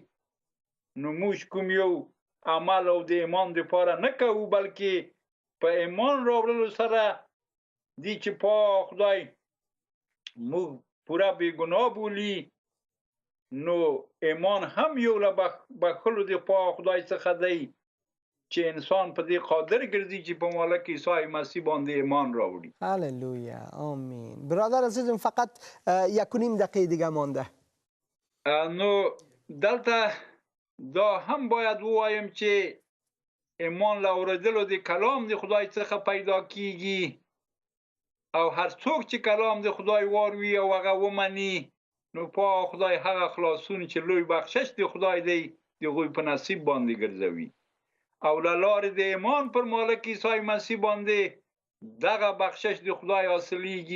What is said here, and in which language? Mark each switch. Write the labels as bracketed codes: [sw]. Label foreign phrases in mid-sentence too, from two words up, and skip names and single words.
[ps] نو موږ کوم یو عمل او د ایمان دپاره نه کوو، بلکې په ایمان راوړلو سره دی چې پاک خدای موږ پوره بېګناه بولي. نو ایمان هم یو له بخښلو د پاک خدای څخه دی چې انسان په دې قادر ګرځي چې په مالک عیسی مسیح باندې ایمان راوړي. هللویا، آمین. [fa] برادر عزیزم فقط 1.5 دقیقه دیگه مانده. [ps] نو دلته دا هم باید ووایم چې ایمان له اورېدلو د کلام د خدای څخه پیدا کیږي، او هر څوک چې کلام د خدای واروي او هغه ومني، نو پاک خدای هغه خلاصون چې لوی بخشش د خدای دی د هغوی په نصیب باندې ګرځوي، او له لارې د ایمان پر مالک عیسی مسیح باندې دغه بخشش د خدای حاصلیږي.